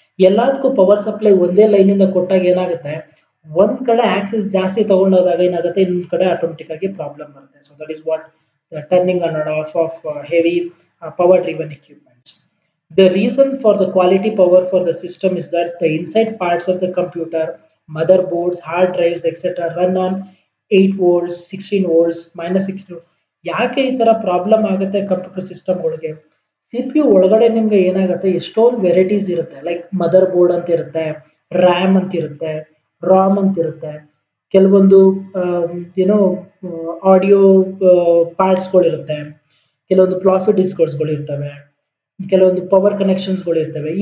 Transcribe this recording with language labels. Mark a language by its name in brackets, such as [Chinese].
[Kannada] ಎಲ್ಲದಕ್ಕೂ power supply ಒಂದೇ line ಇಂದ ಕೊಟ್ಟಾಗ ಏನಾಗುತ್ತೆ, ಒಂದ್ ಕಡೆ ಆಕ್ಸೆಸ್ ಜಾಸ್ತಿ ತಗೊಂಡೋದಾಗ ಏನಾಗುತ್ತೆ, ಇನ್ನೊಂದ್ ಕಡೆ ಆಟೋಮೆಟಿಕ್ ಆಗಿ ಪ್ರಾಬ್ಲಮ್ ಬರುತ್ತೆ. [English] So that is what turning on and off heavy power driven equipments. The reason for the quality power for the system is that the inside parts of the computer, motherboards, hard drives, etc. run on 8 volts, 16 volts, -16. [Kannada] ಯಾಕೆ ಈ ತರ problem ಆಗುತ್ತೆ computer ಸಿಸ್ಟಮ್ಗಳಿಗೆ, C P U ಒಳಗಡೆ ನಿಮ್ಗೆ ಏನಾಗುತ್ತೆ, ಎಷ್ಟೊಂದು varieties ಇರುತ್ತೆ. Like mother board ಅಂತ ಇರುತ್ತೆ, ರ್ಯಾಮ್ ಅಂತ ಇರುತ್ತೆ, ರಾಮ್ ಅಂತ ಇರುತ್ತೆ, ಕೆಲವೊಂದು ಏನೋ ಆಡಿಯೋ ಪಾರ್ಟ್ಸ್ಗಳಿರುತ್ತೆ, ಕೆಲವೊಂದು ಫ್ಲಾಪಿ ಡಿಸ್ಕ್ಗಳು ಇರ್ತವೆ, ಕೆಲವೊಂದು ಪವರ್ ಕನೆಕ್ಷನ್ಸ್ಗಳು ಇರ್ತವೆ.